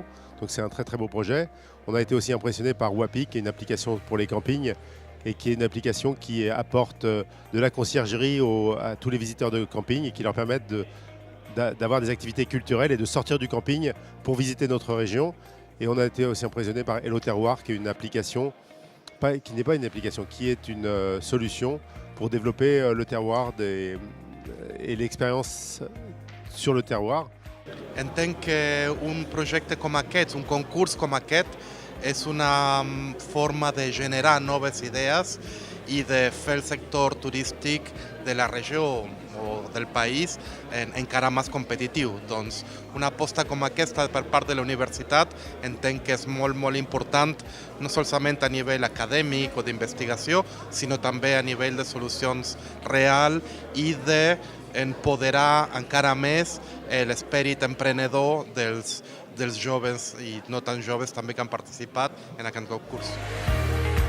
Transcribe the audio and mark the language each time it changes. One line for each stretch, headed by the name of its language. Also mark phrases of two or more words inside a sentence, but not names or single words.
French: Donc c'est un très très beau projet. On a été aussi impressionné par Wapi, qui est une application pour les campings et qui est une application qui apporte de la conciergerie à tous les visiteurs de camping et qui leur permettent d'avoir des activités culturelles et de sortir du camping pour visiter notre région. Et on a été aussi impressionné par Hello Terroir, qui est une application, qui n'est pas une application, qui est une solution pour développer le terroir et l'expérience sur le terroir.
Catalan: Entenc que un projecte com aquest, un concurs com aquest, és una forma de generar noves idees i de fer el sector turístic de la regió o del país encara més competitiu. Doncs una aposta com aquesta per part de la universitat entenc que és molt, molt important, no solament a nivell acadèmic o d'investigació, sinó també a nivell de solucions real i d'empoderar encara més l'esperit emprenedor dels joves i no tan joves també que han participat en aquest concurs.